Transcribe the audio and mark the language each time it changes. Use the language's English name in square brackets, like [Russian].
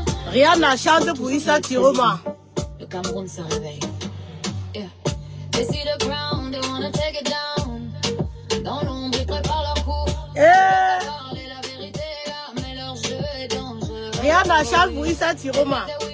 [French] Rihanna chante pour Issa Tiroma. Le Cameroun se réveille. Yeah. [English] They see the ground, they wanna take it down. [French] Dans l'ombre, ils préparent leur coup. Parler la vérité, mais leur jeu est dangereux. Rihanna chante pour Issa Tiroma.